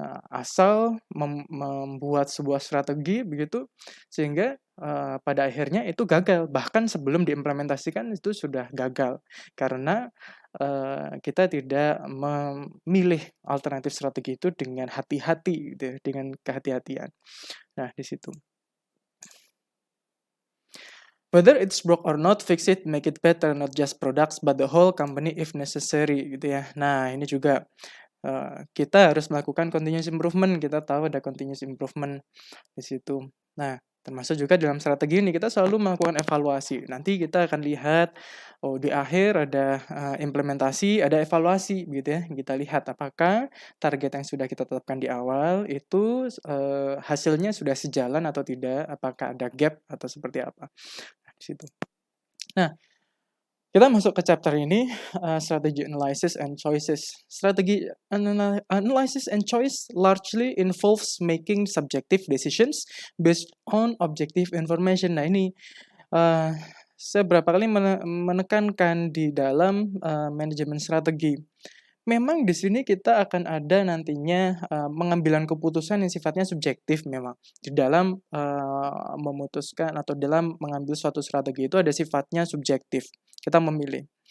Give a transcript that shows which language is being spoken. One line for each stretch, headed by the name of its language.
Indonesian: Asal membuat sebuah strategi begitu sehingga pada akhirnya itu gagal. Bahkan sebelum diimplementasikan itu sudah gagal karena kita tidak memilih alternatif strategi itu dengan hati-hati gitu ya, dengan kehati-hatian. Nah, di situ.
English: Whether it's broke or not, fix it, make it better, not just products, but the whole company if necessary,
Indonesian: gitu ya. Nah, ini juga kita harus melakukan continuous improvement. Kita tahu ada continuous improvement di situ. Nah, termasuk juga dalam strategi ini kita selalu melakukan evaluasi. Nanti kita akan lihat, di akhir ada implementasi, ada evaluasi, gitu ya. Kita lihat apakah target yang sudah kita tetapkan di awal itu hasilnya sudah sejalan atau tidak, apakah ada gap atau seperti apa. Di situ. Nah, kita masuk ke chapter ini,
English: strategy analysis and choices. Strategi analysis and choice largely involves making subjective decisions based on objective information.
Indonesian: Nah, ini saya berapa kali menekankan di dalam manajemen strategi. Memang di sini kita akan ada nantinya pengambilan keputusan yang sifatnya subjektif memang. Di dalam memutuskan atau dalam mengambil suatu strategi itu ada sifatnya subjektif. Kita memilih.